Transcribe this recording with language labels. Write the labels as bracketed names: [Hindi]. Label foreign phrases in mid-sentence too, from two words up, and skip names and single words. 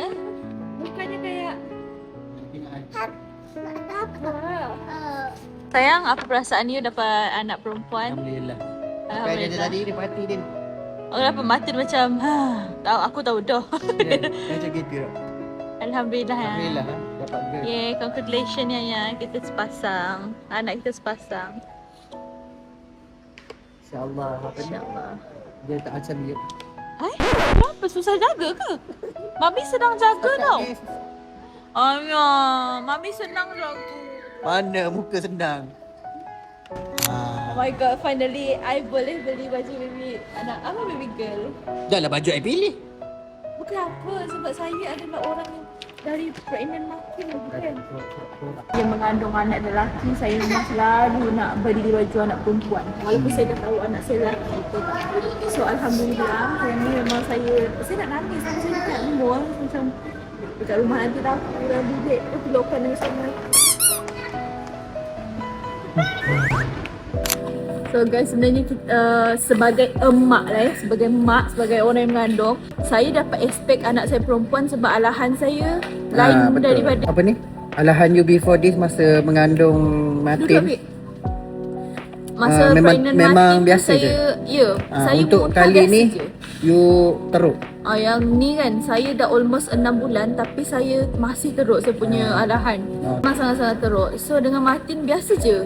[Malay] Bukannya kayak sayang, apa perasaan you dapat anak perempuan? Alhamdulillah. Sampai Alhamdulillah. tadi dia mati dia. Oh, dapat mati macam tahu aku tahu dah. Macam gitu. Alhamdulillah ya. Alhamdulillah dapat girl. [English] Yeah, congratulations [Malay] ya. Kita sepasang. Anak kita sepasang. InsyaAllah. Apa ni? InsyaAllah. Dia tak macam dia. Kenapa? Susah jaga ke? Mami senang jaga tau. Ayah, Mami senang jaga. Mana muka senang. [English] Oh my god, finally I [Malay] boleh beli baju baby anak apa [English] baby girl. [Malay] Dah lah baju I pilih. Bukan apa, sebab saya adalah orang yang dari pregnant makin bukan. Yang mengandung anak lelaki, saya memang selalu nak beli baju anak perempuan. Walaupun saya dah tahu anak saya lelaki tu. So alhamdulillah, yang ni memang saya nak nangis sama saya dekat mall macam dekat rumah nanti dah aku dah bilik tu pelukan dengan sama. [English] So guys, [Malay] sebenarnya kita, sebagai emak lah sebagai mak, sebagai orang yang mengandung, saya dapat expect anak saya perempuan sebab alahan saya lain betul. daripada Apa ni? Alahan you [English] before this [Malay] masa mengandung Martin. Masa pregnant memang Martin biasa saya, ya, saya untuk muntah kali biasa ni je. you teruk. Yang ni kan, saya dah almost 6 bulan tapi saya masih teruk saya punya alahan. Memang sangat-sangat teruk. So dengan Martin biasa je.